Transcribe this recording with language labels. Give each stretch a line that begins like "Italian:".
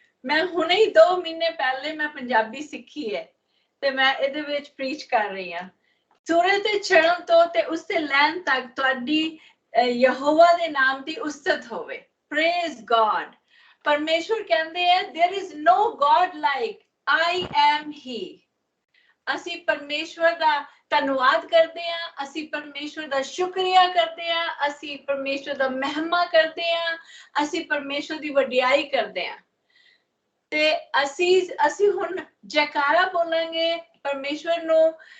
Punjabi: ਮੈਂ ਹੁਣੇ ਹੀ 2 ਮਹੀਨੇ ਪਹਿਲੇ ਮੈਂ ਪੰਜਾਬੀ ਸਿੱਖੀ ਹੈ ਤੇ ਮੈਂ ਇਹਦੇ ਵਿੱਚ ਪ੍ਰੀਚ ਕਰ ਰਹੀ ਹਾਂ। ਸੂਰਜ ਦੇ ਚੜ੍ਹਨ ਤੋਂ ਤੇ ਉਸਦੇ ਲੈਣ ਤੱਕ ਤੁਹਾਡੀ ਯਹੋਵਾ ਦੇ ਨਾਮ ਦੀ ਉਸਤਤ ਹੋਵੇ।
English: Praise God.
Punjabi: ਪਰਮੇਸ਼ਵਰ ਕਹਿੰਦੇ ਹੈ
English: there is no God like I am he।
Punjabi: ਅਸੀਂ ਪਰਮੇਸ਼ਵਰ ਦਾ ਧੰਨਵਾਦ ਕਰਦੇ ਹਾਂ, ਅਸੀਂ ਪਰਮੇਸ਼ਵਰ ਦਾ ਸ਼ੁਕਰੀਆ ਕਰਦੇ ਹਾਂ, ਅਸੀਂ ਪਰਮੇਸ਼ਵਰ ਦਾ ਮਹਿਮਾ ਕਰਦੇ ਹਾਂ, ਅਸੀਂ ਪਰਮੇਸ਼ਵਰ ਦੀ ਵਡਿਆਈ ਕਰਦੇ ਹਾਂ। ਤੇ ਅਸੀਂ ਹੁਣ ਜੈਕਾਰਾ ਬੋਲਾਂਗੇ ਪਰਮੇਸ਼ਵਰ ਨੂੰ।